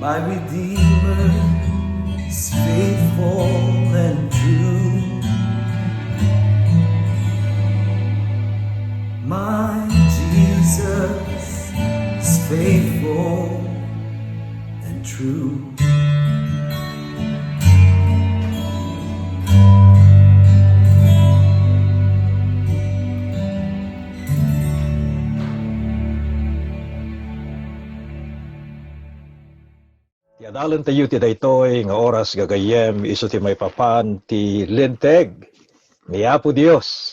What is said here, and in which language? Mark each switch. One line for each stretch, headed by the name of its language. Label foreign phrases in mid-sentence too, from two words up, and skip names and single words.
English: Redeemer is faithful and true. My Jesus is faithful and true.
Iloko: Tiadalan tayo ti daytoy nga oras gagayem iso ti may papan ti linteg ni Apo Dios.